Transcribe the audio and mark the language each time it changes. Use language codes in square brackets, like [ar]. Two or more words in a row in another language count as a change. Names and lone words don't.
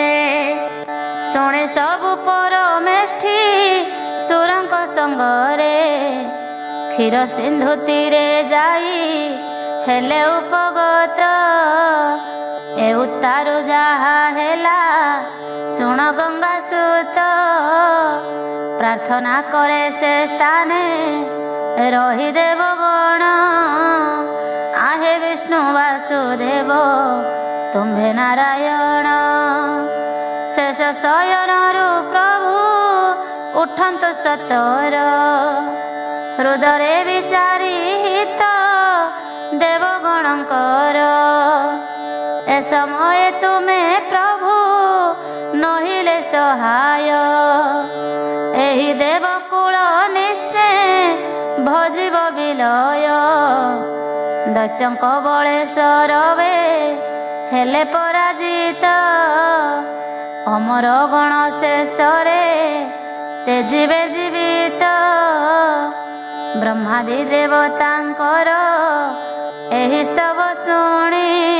[or] ଶୁଣେ ସବୁ ପରମେଷ୍ଠି ସୁରଙ୍କ ସଙ୍ଗରେ, କ୍ଷୀର ସିନ୍ଧୁ ତୀରେ ଯାଇ ହେଲେ ଉପଗତ। ଏ ଉତ୍ତାରୁ ଯାହା ହେଲା ଶୁଣ ଗଙ୍ଗା ସୁତ, ପ୍ରାର୍ଥନା କରେ ସେ ସ୍ଥାନେ ରହି ଦେବଗଣ। ଆହେ ବିଷ୍ଣୁ ବାସୁଦେବ ତୁମ୍ଭେ ନାରାୟଣ, ଶେଷ ଶୟନରୁ ପ୍ରଭୁ ଉଠନ୍ତୁ ସତ୍ୱର। ହୃଦୟ ବିଚାରିତ ଦେବଗଣଙ୍କର, ଏ ସମୟ ତୁମେ ପ୍ରଭୁ ନହିଲେ ସହାୟ। ଏହି ଦେବକୁଳ ନିଶ୍ଚୟ ଭଜିବ ବିଲୟ, दैत्यଙ୍କ ବଳେ ସରବେ ହେଲେ ପରାଜିତ। ଅମର ଗଣ ଶେଷରେ ତେଜିବେ ଜୀବିତ, ବ୍ରହ୍ମାଦି ଦେବତାଙ୍କର ଏହି ସ୍ତବ ଶୁଣି।